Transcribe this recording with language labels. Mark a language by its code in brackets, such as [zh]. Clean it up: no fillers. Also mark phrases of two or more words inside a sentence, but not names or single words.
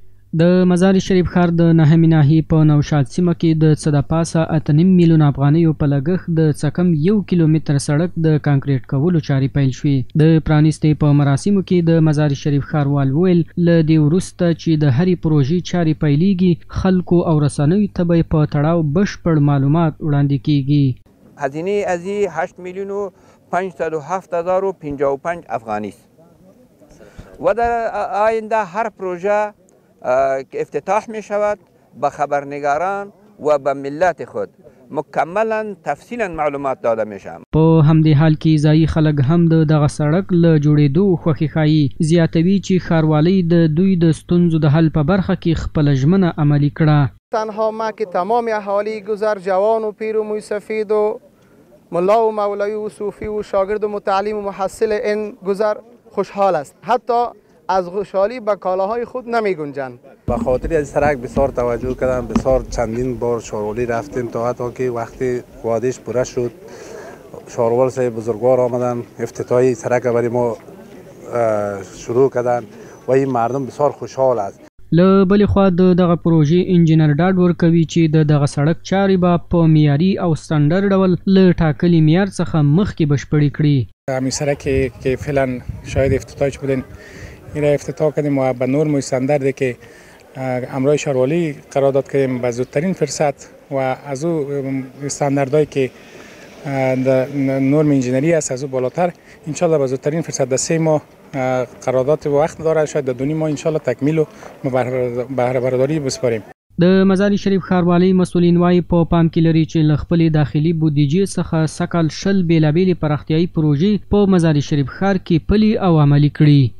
[ps] د مزار شریف ښار د نهمې ناحیې په نوشاد سیمه کې د څه د پاسه 8.5 میلیونه افغانیو په لګښت د څه کم 1 کیلومتر سړک د کانکریټ کولو چارې پیل شوې. د پرانیستې په مراسمو کې د مزار شریف ښاروال وویل له دې وروسته چې د هرې پروژې چارې پیلېږي خلکو او رسنیو ته به په تړاو بشپړ معلومات وړاندې کیږي. [fa] هزینه از 8 میلیون و 507,055 افغانی است و در آینده هر پروژه که افتتاح می شود به خبرنگاران و به ملت خود مکملا تفصیلا معلومات داده می شود. [ps] په همدې حال کې ځایي خلک هم د دغه سړک له جوړېدو خوښي ښایي. زیاتوي چې ښاروالۍ د دوی د ستونزو د حل په برخه کې خپله ژمنه عملي کړه. [fa] تنها ما که تمام اهالی گذر جوان و پیر و موی سفید و ملا و مولوی و صوفی و شاگرد و متعلم و محصل این گذر خوشحال است. حتی از خوشحالی به کالاهای خود نمی گنجند. به خاطر از سرک بسیار توجه کردم، بسیار چندین بار شاروالی رفتیم تا حتی که وقتی وعدهش پوره شد شاروال صاحب بزرگوار آمدن افتتاحی سرک برای ما شروع کردن و این مردم بسیار خوشحال است. [ps] له بلې خوا د دغه پروژې انجینر ډاډ ورکوي چې د دغه سړک چارې به په معیاري او ستنډر ډول له ټاکلي معیار څخه مخکې بشپړې کړي. [fa] همین سرکی که فعلا شاید افتتاحش بودین این را افتتاح کردیم و به نرم و استانداردی که امرای شاروالی قرارداد کردیم به زودترین فرصت و از او استانداردهایی که نرم انجینری است از او بالاتر انشالله به زودترین فرصت در 3 ماه قرارداد وقت داره، شاید در 2 ماه انشالله تکمیل و بهره برداری بسپاریم. [ps] د مزار شریف ښاروالۍ مسؤلین وایي په پام کې لري چې له خپلې داخلي بودیجې څخه سږ کال 10 بېلابېلې پراختیایي پروژې په مزار شریف ښار کې پلي او عملي کړي.